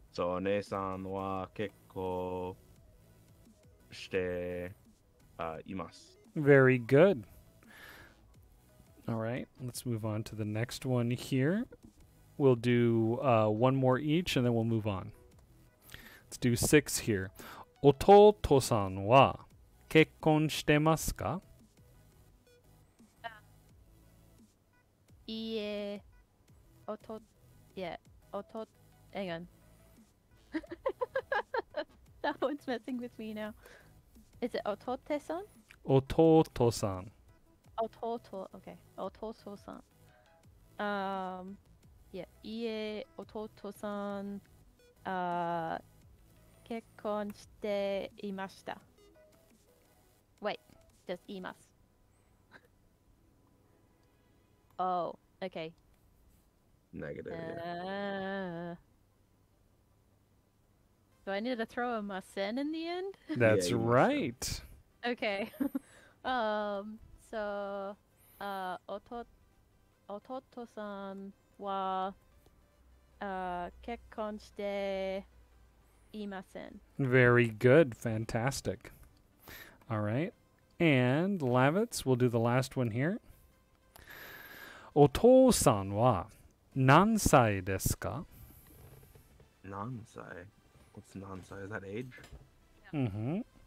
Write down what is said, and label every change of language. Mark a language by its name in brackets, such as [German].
[Japanese] So one-san wa kekko shite imasu. [English] Very good. All right, let's move on to the next one here. We'll do one more each, and then we'll move on. Let's do 6 here. [Japanese] 弟さんは結婚してますか? いいえ、 [English] yeah, hang on. That one's messing with me now. Is it otote-san? [Japanese] 弟さん. [English] Ototo, okay. Ototo-san. [Japanese] Yeah, いいえ、弟さん、結婚していました。 [English] Wait, just [Japanese] 言います。 [English] Oh, okay. Negative. Yeah. Do I need to throw a masen in the end? That's you must have. right. Okay. [Japanese] So, 弟さんは、結婚していません。 [English] Very good. Fantastic. All right. And Lavitz, we'll do the last one here. [Japanese] お父さんは nansai desu ka? Nansai. [English] What's nansai? Is that age? Mm-hmm.